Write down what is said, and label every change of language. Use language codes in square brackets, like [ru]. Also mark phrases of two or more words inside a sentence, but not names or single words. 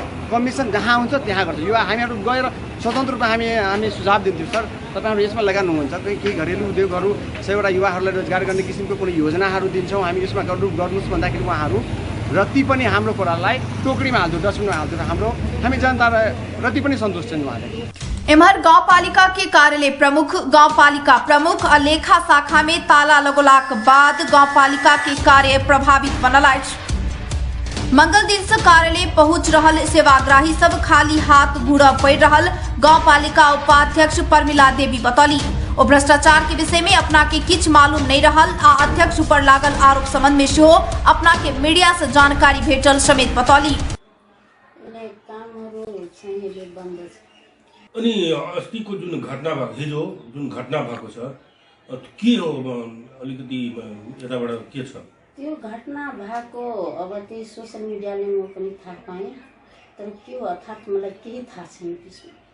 [ne] कमिसन जहाँ हुन्छ त्यहाँ गर्छ। यो हामीहरू गएर स्वतन्त्र रूपमा हामी सुझाव दिन्थ्यौँ, सर तपाईँहरू यसमा लगाउनुहुन्छ, केही घरेलु उद्योगहरू 100वटा युवाहरूलाई रोजगार गर्ने किसिमको कुनै योजनाहरू दिन्छौँ हामी, यसमा गर्नुहोस् भन्दाखेरि उहाँहरू रति पनि हाम्रो कुरालाई टोकरीमा हाल्थ्यो, डस्टबिनमा हाल्थ्यो। हामी जनता रति पनि सन्तुष्ट छन् उहाँले। [mai] एमहर गाउँपालिका के कार्यालय प्रमुख, गाउँपालिका प्रमुख और लेखा शाखा में ताला लगोलाक बाद गाउँपालिका के कार्य प्रभावित बनल अछि। मंगल दिन से कार्यालय पहुंच रहल सेवाग्राही सब खाली हाथ घूरा पड़ रहल गाउँपालिका उपाध्यक्ष परमिला देवी बतौली। ओ भ्रष्टाचार के विषय में अपना के किछ मालूम नहीं रहल आ अध्यक्ष ऊपर लागल आरोप संबंध में सेहो अपना के मीडिया से जानकारी भेटल समेत बतौली। [ne] अनि अस्तिको जुन घटना भएको, हिजो जुन घटना भएको छ के हो, अलिकति यताबाट के छ? त्यो घटना भएको अब त्यही सोशल मिडियाले म पनि थाहा पाएँ, तर के हो अर्थात् मलाई केही थाहा छैन त्यसमा।